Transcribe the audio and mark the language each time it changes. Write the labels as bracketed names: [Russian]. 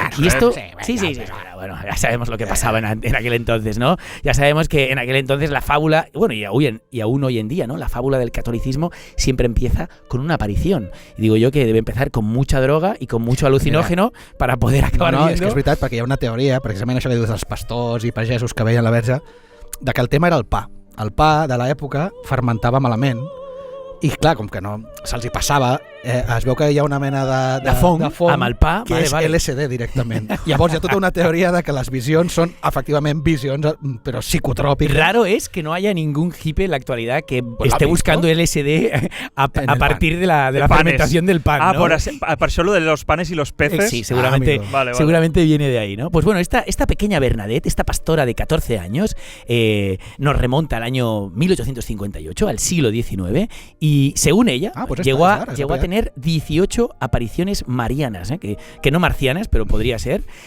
[Spanish] Y esto, sí. Bueno, ya sabemos lo que pasaba en aquel entonces, ¿no? Ya sabemos que en aquel entonces la fábula, bueno, y aún hoy en día, ¿no?, la fábula del catolicismo siempre empieza con una aparición. Y digo yo que debe empezar con mucha droga y con mucho alucinógeno para poder acabar viendo. [Catalan] És que és veritat, perquè hi ha una teoria, precisament això que dius dels pastors i pagesos que veien la verge, de que el tema era el pa. El pa de l'època fermentava malament i clar, com que no se'ls hi passava, es veu que hi ha una mena de fong amb el pa, que és LSD directament. Llavors hi ha tota una teoria de que les visions són efectivament visions, però psicotròpiques. [Spanish] Raro es que no haya ningún hippie en la actualidad que esté buscando LSD a partir de la fermentación del pan, ¿no? Por eso lo de los panes y los peces. Sí, seguramente viene de ahí, ¿no? Pues bueno, esta pequeña Bernadette, esta pastora de 14 años, nos remonta al año 1858, al siglo XIX, y según ella, llegó a tener 18 apariciones marianas, que no marcianas, pero podría ser.